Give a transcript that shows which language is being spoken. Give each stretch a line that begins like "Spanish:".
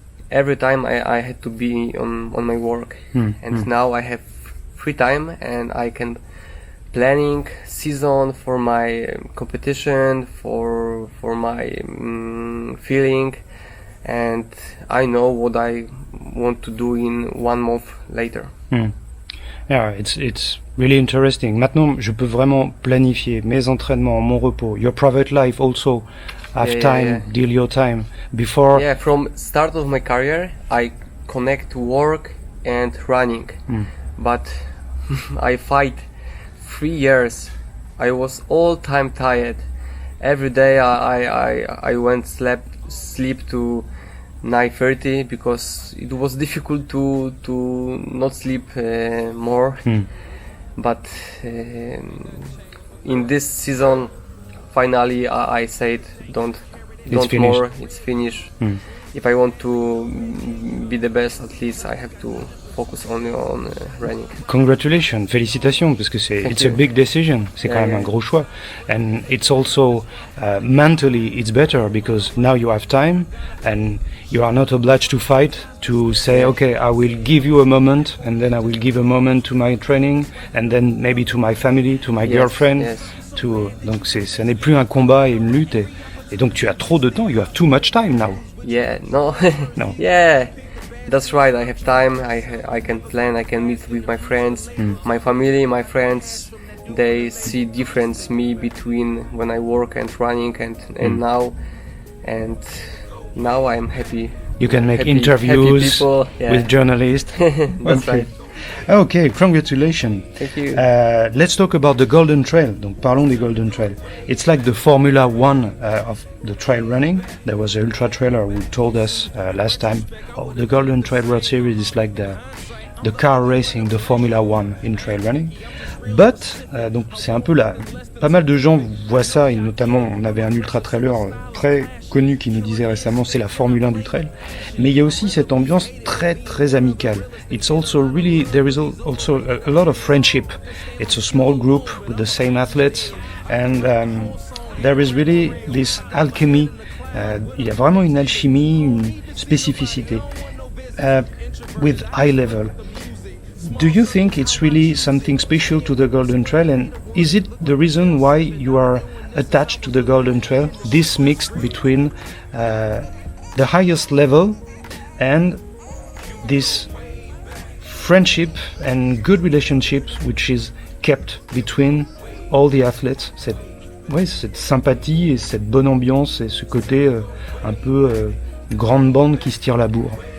English: every time I had to be on my work. And now I have free time and I can planning season for my competition, for my feeling, and I know what I want to do in 1 month later. Yeah, it's really interesting.
French: Maintenant, je peux vraiment planifier mes entraînements, mon repos,
English: your private life also. Have time, deal your time before. Yeah, from start of my career, I connect work and running, but I fight 3 years. I was all time tired. Every day I went sleep to 9:30 because it was difficult to not sleep more. But in this season, finally I said don't more. It's finished. If I want to be the best, at least I have to focus only on running. Congratulations,
French: félicitations, parce que
English: it's a big decision.
French: C'est quand même un gros choix,
English: and it's also mentally it's better because now you have time and you are not obliged to fight to say okay, I will give you a moment and then I will give a moment to my training and then maybe to my family, to my girlfriend.
French: Donc ça n'est plus un combat et une lutte et donc tu as trop de temps.
English: You have too much time now. Yeah, no. No. Yeah. That's right, I have time, I can plan, I can meet with my friends, my family, my friends, they see difference me between when I work and running and now I'm happy. You can make interviews people, with journalists. That's right. Okay, congratulations. Thank you. Let's talk about the Golden Trail.
French: Donc parlons des Golden Trail.
English: It's like the Formula One of the trail running. There was an ultra trailer who told us last time, the Golden Trail World Series is like the car racing, the Formula One in trail running.
French: But, donc c'est un peu là, pas mal de gens voient ça, et notamment on avait un ultra trailer très connu qui nous disait récemment c'est la Formule 1 du trail, mais il y a aussi cette ambiance très très amicale.
English: It's also really, there is also a lot of friendship. It's a small group with the same athletes and there is really this alchemy.
French: Il y a vraiment une alchimie, une spécificité
English: with high level. Do you think it's really something special to the Golden Trail, and is it the reason why you are attached to the Golden Trail, this mix between the highest level and this friendship and good relationships which is kept between all the athletes,
French: cette sympathie et cette bonne ambiance et ce côté un peu grande bande qui se tire la bourre?